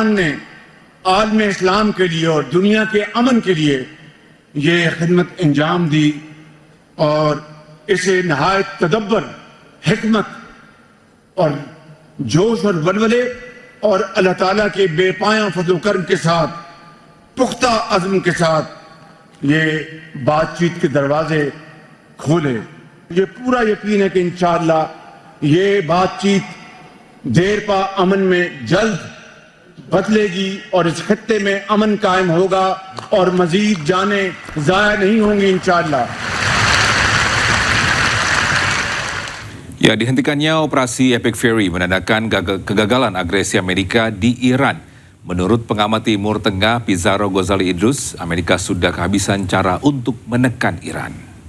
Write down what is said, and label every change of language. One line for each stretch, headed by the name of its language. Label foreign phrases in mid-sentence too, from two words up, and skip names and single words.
Urdu: نے عالم اسلام کے لیے اور دنیا کے امن کے لیے یہ خدمت انجام دی اور اسے نہایت تدبر، حکمت اور جوش اور ولولے اور اللہ تعالیٰ کے بےپایاں فضل کرم کے ساتھ پختہ عزم کے ساتھ یہ بات چیت کے دروازے کھولے. یہ پورا یقین ہے کہ ان شاءاللہ یہ بات چیت دیرپا امن میں جلد بدلے گی اور اس خطے میں امن قائم ہوگا اور مزید جانیں ضائع نہیں ہوں گی ان شاءاللہ.
Indonesian: Ya, dihentikannya operasi Epic Fury menandakan kegagalan agresi Amerika di Iran. Menurut pengamat Timur Tengah Pizarro Ghazali Idrus, Amerika sudah kehabisan cara untuk menekan Iran.